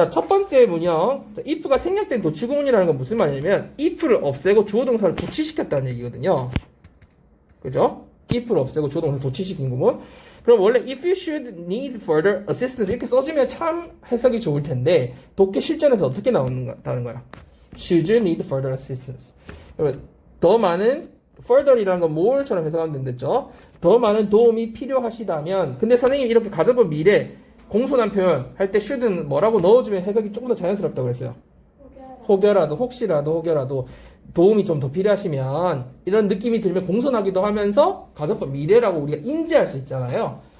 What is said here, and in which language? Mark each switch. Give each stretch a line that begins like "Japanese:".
Korean: 자, 첫 번째 문형. 자, if가 생략된 도치구문이라는 건 무슨 말이냐면 if를 없애고 주어 동사를 도치시켰다는 얘기거든요. 그죠? if를 없애고 주어 동사 도치시킨 구문. 그럼 원래
English: if you should need further assistance
Korean: 이렇게 써주면 참 해석이 좋을 텐데 독해 실전에서 어떻게 나온다는 거야?
English: Should you need further assistance?
Korean: 그러면 더 많은 further이라는 건 more처럼 해석하면 된댔죠. 더 많은 도움이 필요하시다면 근데 선생님이 이렇게 가져본 미래 공손한 표현 할 때 should는 뭐라고 넣어주면 해석이 조금 더 자연스럽다고 했어요. 혹여라도 혹시라도 도움이 좀 더 필요하시면 이런 느낌이 들면 공손하기도 하면서 가정법 미래라고 우리가 인지할 수 있잖아요.